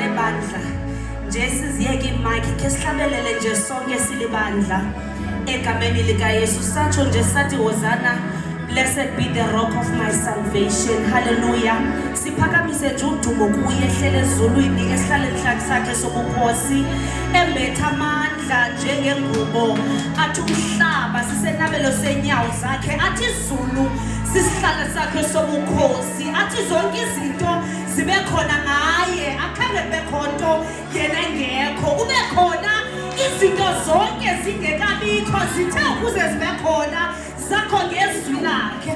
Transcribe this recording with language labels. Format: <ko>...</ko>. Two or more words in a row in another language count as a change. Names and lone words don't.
<zu>silibandla nje siziyeke imike ke sihlabelele nje sonke silibandla egameni lika Yesu satsho nje sathi hosana.</zu> <en>Blessed be the rock of my salvation. Hallelujah.</en> <zu>Siphakamise nje udumo kuye ehlele ezulwini esihlale enhlaka sakhe sobukhosi embetha amandla njengengubo athi umhlaba sisenabelo senyawo zakhe athi izulu sisihlalo sakhe sobukhosi athi zonke izinto zibe khona ngaye akhange kube khonto yena engekho ube khona izinto zonke zingekabikho zithe ukuze zibe khona zakho ngezwi lakhe.</zu>